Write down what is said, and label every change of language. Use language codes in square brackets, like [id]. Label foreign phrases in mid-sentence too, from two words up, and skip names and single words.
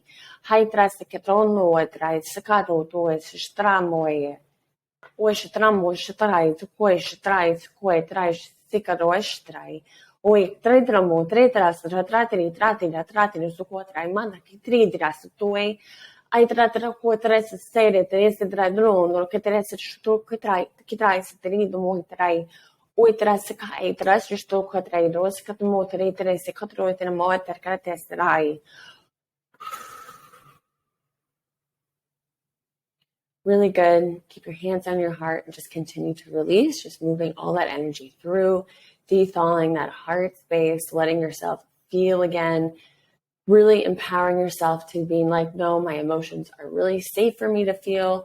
[en] Hai tras ketrono etrai sakaro to es stramoe. Ushi tramo shtrai to koi shtrai koi trai sikaro estrai. Oi tredramo tretras ratratri sukotrai mana kitri dras toe. Ai tratra cu tres sere tres dradron che tres sto che trai se tenido mo trai oi tras kai tras sto che trai ros che mo tre tres quattro tre mo ter cates trai. Really good. Keep your hands on your heart and just continue to release, just moving all that energy through, de-thawing that heart space, letting yourself feel again. Really empowering yourself to being like, no, my emotions are really safe for me to feel.